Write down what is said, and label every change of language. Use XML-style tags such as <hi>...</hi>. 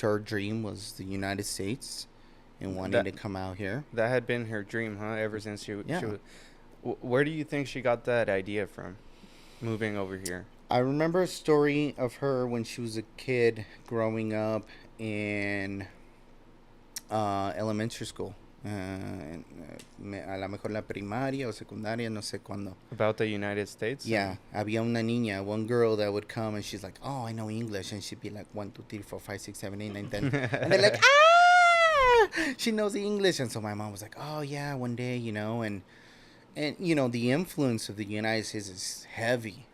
<en>Her dream was the United States and wanting to come out here. That had been her dream, huh? Ever since she Yeah. was. Where do you think she got that idea from, moving over here? I remember a story of her when she was a kid growing up in elementary school.</en> <es>A lo mejor la primaria o secundaria, no sé cuándo.</es> <en>About the United States? Yeah,</en> <es>había una niña,</es> <en>one girl that would come and she's like, oh, I know English. And she'd be like, 1, 2, 3, 4, 5, 6, 7, 8, 9, 10. And they're like, ah! She knows English. And so my mom was like, oh, yeah, one day, you know. And you know, the influence of the United States is heavy.</en>